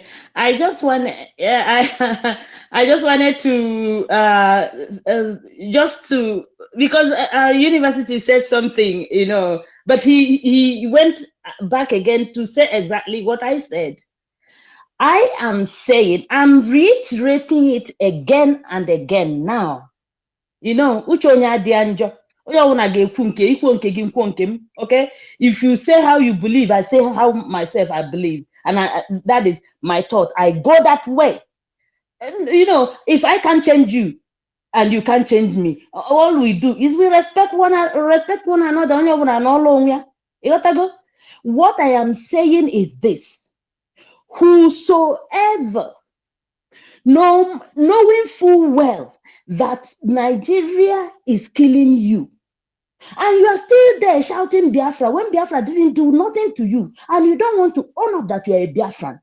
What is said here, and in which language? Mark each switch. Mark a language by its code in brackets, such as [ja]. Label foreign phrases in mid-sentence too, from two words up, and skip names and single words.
[en] I just want, I just wanted to, because our university said something, but he went back again to say exactly what I said. I am saying, I'm reiterating it again and again now. [ig] Uche onye adị njọ. Onye ọbụla ga-ekwu nke ikwu nke gị nkwuo nke m. [en] Okay, if you say how you believe, I say how myself I believe, and that is my thought. I go that way. And, if I can change you and you can't change me, all we do is we respect one another. [ig] Onye ọbụla n'ọlụ onwe ya. Ịghọtago? [en] What I am saying is this: whosoever, knowing full well that Nigeria is killing you, and you are still there shouting Biafra when Biafra didn't do nothing to you, and you don't want to own up that you are a Biafran.